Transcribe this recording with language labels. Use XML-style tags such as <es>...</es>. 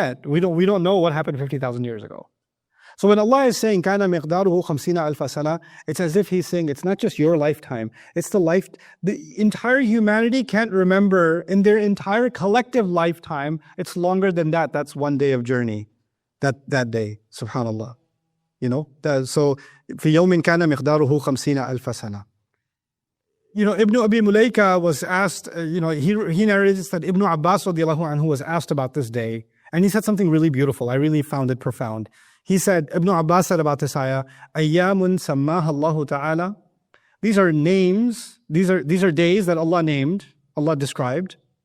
<en>We don't know what happened 50,000 years ago. So when Allah is saying,</en> <ar>كَانَ مِقْدَارُهُ 50,000 سَنَةً,</ar> <en>it's as if He's saying, it's not just your lifetime, it's the entire humanity can't remember in their entire collective lifetime, it's longer than that. That's one day of journey, that day, subhanAllah.</en> <ar>So, فِي يَوْمٍ كَانَ مِقْدَارُهُ 50,000 سَنَةً.</ar> <en>Ibn Abi Mulaika was asked, he narrates that Ibn Abbas radiallahu anhu was asked about this day, and he said something really beautiful. I really found it profound. He said, Ibn Abbas said about this ayah,</en> <ar>أَيَّامٌ سَمَّاهَا اللَّهُ تَعَالَى.</ar> <en>These are names, these are days that Allah named, Allah described.</en>